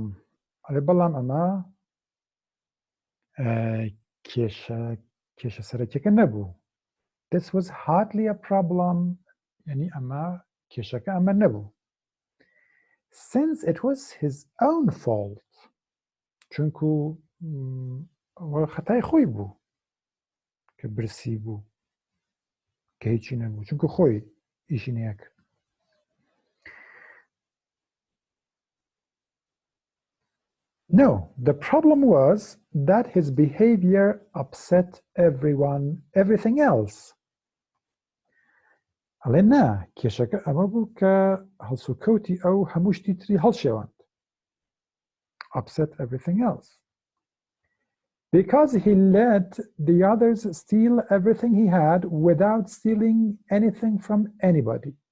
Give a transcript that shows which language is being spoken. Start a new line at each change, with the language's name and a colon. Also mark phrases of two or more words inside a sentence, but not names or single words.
Central Kurdish: بەڵام ئەمە کێشە سەرەکیەکە نەبوو.
English: This was hardly a problem.
Central Kurdish: يعني ئەمە کێشەکە ئەمە نەبوو.
English: Since it was his own fault.
Central Kurdish: چونکو خەتای خۆی بوو کە برسی بوو کە هیچی نەبوو چونکو خۆی ئیشی نەکرد.
English: No, the problem was that his behavior upset everything else.
Central Kurdish: ئەڵێ نا کێشەکە ئەمە بوو کە هەڵسوکەوتی ئەو هەموو شتی تری هەڵشێواند.
English: Upset everything else. Because he let the others steal everything he had without stealing anything from anybody.